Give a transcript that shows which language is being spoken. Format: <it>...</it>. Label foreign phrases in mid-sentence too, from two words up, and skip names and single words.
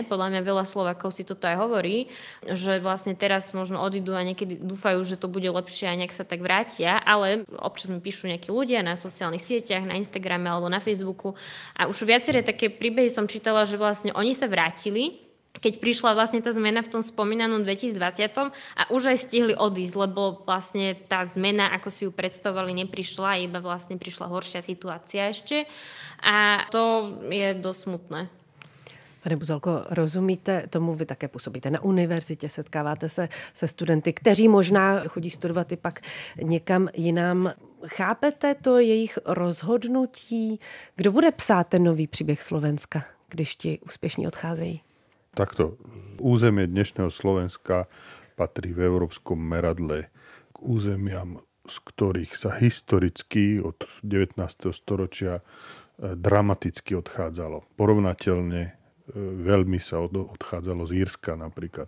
<sk>Podľa mňa veľa Slovákov si toto aj hovorí, že vlastne teraz možno odídu a niekedy dúfajú, že to bude lepšie a nejak sa tak vrátia, ale občas mi píšu nejakí ľudia na sociálnych sieťach, na Instagrame alebo na Facebooku a už viaceré také príbehy som čítala, že vlastne oni sa vrátili, keď prišla vlastne tá zmena v tom spomínanom 2020 a už aj stihli odísť, lebo vlastne tá zmena, ako si ju predstavovali, neprišla, iba vlastne prišla horšia situácia ešte a to je dosť smutné.</sk> <cs>Pane Buzalko, rozumíte tomu, vy také působíte na univerzitě, setkáváte se studenty, kteří možná chodí studovat i pak někam jinam. Chápete to jejich rozhodnutí? Kdo bude psát ten nový příběh Slovenska, když ti úspěšní odcházejí?</cs> <sk>Takto. Územie dnešného Slovenska patrí v európskom meradle k územiam, z ktorých sa historicky od 19. storočia dramaticky odchádzalo. Porovnateľne veľmi sa odchádzalo z Írska napríklad.</sk>